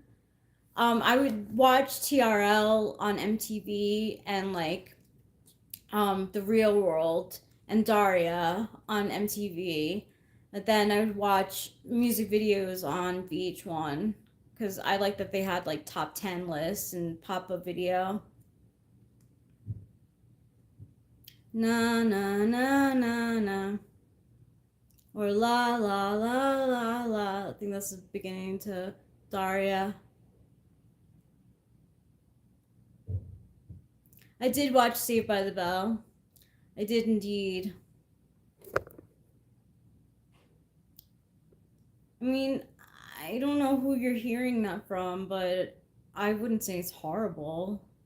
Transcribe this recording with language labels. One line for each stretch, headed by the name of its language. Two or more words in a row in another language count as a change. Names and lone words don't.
English: I would watch TRL on MTV and like The Real World and Daria on MTV. But then I would watch music videos on VH1 because I like that they had like top 10 lists and pop-up video. Na na na na na. Or la la la la la. I think that's the beginning to Daria. I did watch Saved by the Bell. I did indeed. I mean, I don't know who you're hearing that from, but I wouldn't say it's horrible.